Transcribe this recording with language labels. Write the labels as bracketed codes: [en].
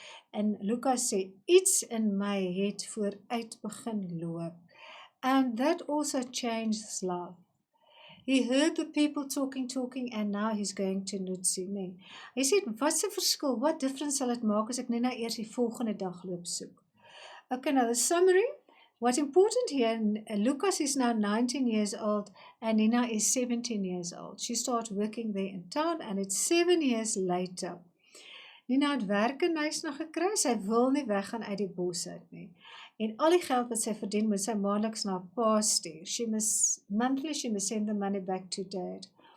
[af] En Lukas sê, iets in my het vooruit begin loop. [en] And that also changed his life. He heard the people talking, and now he's going to Nutsi, nee. [af] Hy sê, wat se verskil, [en] what difference [af] sal dit maak as ek net nou eers die volgende dag loop soek? [en] Okay, now the summary. What's important here, Lukas is now 19 years old and Nina is 17 years old. She started working there in town and it's 7 years later. [af] Nina het werk in Knysna gekry, sy wil nie weggaan uit die bos uit nie. En al die geld wat sy verdien, moet sy maandeliks na pa stuur. [en] Monthly she must send the money back to dad.